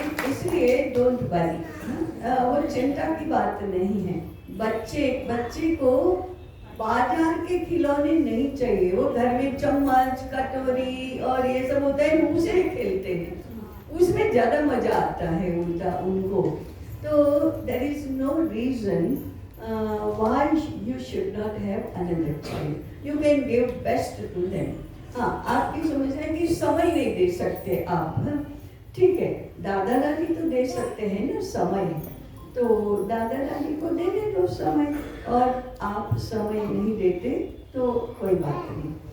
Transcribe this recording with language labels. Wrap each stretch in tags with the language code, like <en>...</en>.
<hi>इसलिए</hi> <en>don't worry,</en> <hi>वो चिंता की बात नहीं है। बच्चे को बाजार के खिलौने नहीं चाहिए। वो घर में चम्मच, कटोरी और ये सब होता है, उसे खेलते हैं। उसमें ज़्यादा मज़ा आता है उनका उनको। तो</hi> <en>There is no reason why you should not have another child. You can give best to them.</en> <hi>हाँ, आपकी समस्या है कि समय नहीं दे सकते आप, हाँ? ठीक है, दादा दादी तो दे सकते हैं ना समय, तो दादा दादी को देने दो समय, और आप समय नहीं देते तो कोई बात नहीं।</hi>